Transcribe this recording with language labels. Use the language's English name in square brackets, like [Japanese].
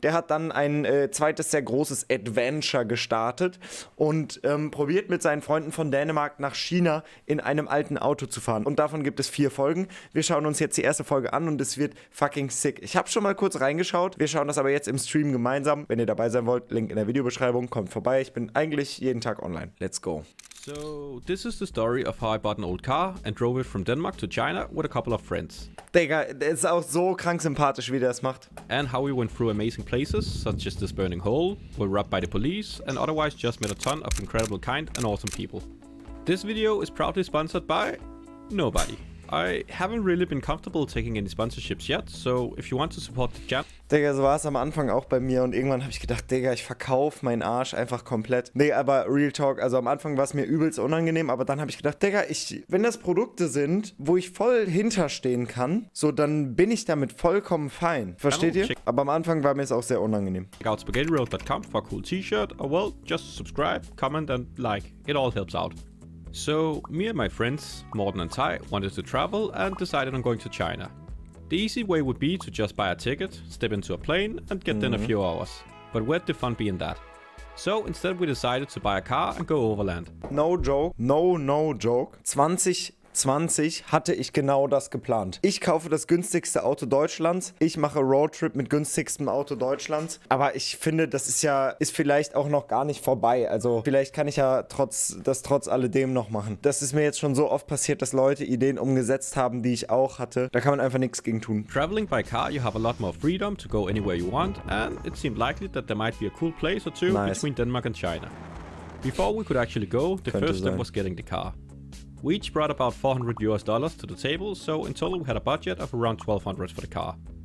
[German] Der hat dann ein zweites sehr großes Adventure gestartet und probiert mit seinen Freunden von Dänemark nach China in einem alten Auto zu fahren. Und davon gibt es 4 Folgen. Wir schauen uns jetzt die erste Folge an und es wird fucking sick. Ich habe schon mal kurz reingeschaut. Wir schauen das aber jetzt im Stream gemeinsam. Wenn ihr dabei sein wollt, Link in der Videobeschreibung. Kommt vorbei. Ich bin eigentlich jeden Tag online. Let's go. [English] So, this is the story of how I bought an old car and drove it from Denmark to China with a couple of friends. [German] Digga, der ist auch so krank sympathisch, wie der das macht. [English] And how we went through amazing places, such as this burning hole, were robbed by the police, and otherwise just met a ton of incredible kind and awesome people. This video is proudly sponsored by nobody. I haven't really been comfortable taking any sponsorships yet, so if you want to support the channel... [German] Digga, so war es am Anfang auch bei mir und irgendwann habe ich gedacht, Digga, ich verkaufe meinen Arsch einfach komplett. Nee, aber Real Talk, also am Anfang war es mir übelst unangenehm, aber dann habe ich gedacht, Digga, wenn das Produkte sind, wo ich voll hinterstehen kann, so dann bin ich damit vollkommen fein. Versteht ihr? Aber am Anfang war mir es auch sehr unangenehm. [English] Check out spaghettiroad.com for a cool t-shirt, or well, just subscribe, comment and like, it all helps out. So, me and my friends, Morten and Teil, wanted to travel and decided on going to China. The easy way would be to just buy a ticket, step into a plane and get there in a few hours. But where'd the fun be in that? So, instead we decided to buy a car and go overland. No joke. No joke. [German] 2020 hatte ich genau das geplant. Ich kaufe das günstigste Auto Deutschlands. Ich mache Roadtrip mit günstigstem Auto Deutschlands. Aber ich finde, das ist vielleicht auch noch gar nicht vorbei. Also vielleicht kann ich ja trotz alledem noch machen. Das ist mir jetzt schon so oft passiert, dass Leute Ideen umgesetzt haben, die ich auch hatte. Da kann man einfach nichts gegen tun. [English] Traveling by car, you have a lot more freedom to go anywhere you want, and it seemed likely that there might be a cool place or two between Denmark and China. Before we could actually go, the first step was getting the car. We each brought about $400 to the table, so in total we had a budget of around $1,200 for the car.